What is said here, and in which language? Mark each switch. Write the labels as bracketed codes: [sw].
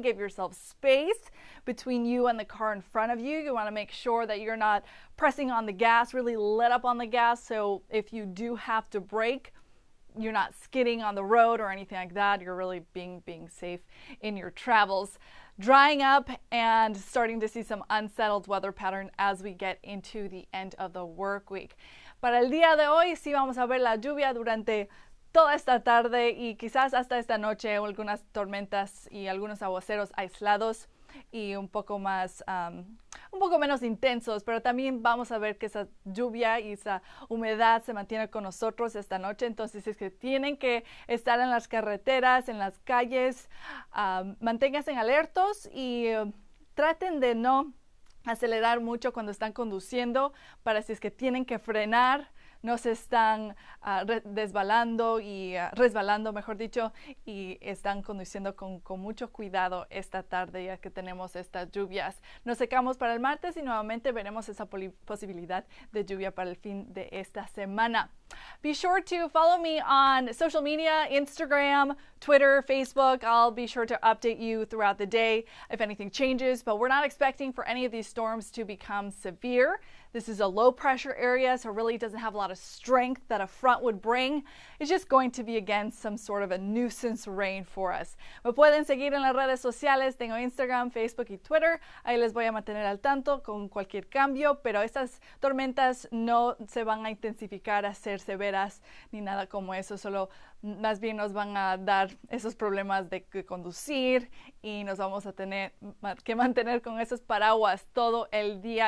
[en] Give yourself space between you and the car in front of you. You want to make sure that you're not pressing on the gas, really let up on the gas, so if you do have to brake, you're not skidding on the road or anything like that. You're really being safe in your travels. Drying up and starting to see some unsettled weather pattern as we get into the end of the work week. [es] Para el día de hoy sí vamos a ver la lluvia durante toda esta tarde y quizás hasta esta noche, algunas tormentas y algunos aguaceros aislados y un poco menos intensos, pero también vamos a ver que esa lluvia y esa humedad se mantiene con nosotros esta noche. Entonces es que tienen que estar en las carreteras, en las calles, manténganse alertos y traten de no acelerar mucho cuando están conduciendo, para si es que tienen que frenar, no se están resbalando, mejor dicho, y están conduciendo con mucho cuidado esta tarde, ya que tenemos estas lluvias. Nos secamos para el martes y nuevamente veremos esa posibilidad de lluvia para el fin de esta semana. [en] Be sure to follow me on social media, Instagram, Twitter, Facebook. I'll be sure to update you throughout the day if anything changes, but we're not expecting for any of these storms to become severe. This is a low pressure area, so it really doesn't have a lot of strength that a front would bring. It's just going to be, again, some sort of a nuisance rain for us. [es] Me pueden seguir en las redes sociales. Tengo Instagram, Facebook y Twitter. Ahí les voy a mantener al tanto con cualquier cambio, pero estas tormentas no se van a intensificar, a ser severas ni nada como eso. Solo más bien nos van a dar esos problemas de conducir y nos vamos a tener que mantener con esos paraguas todo el día.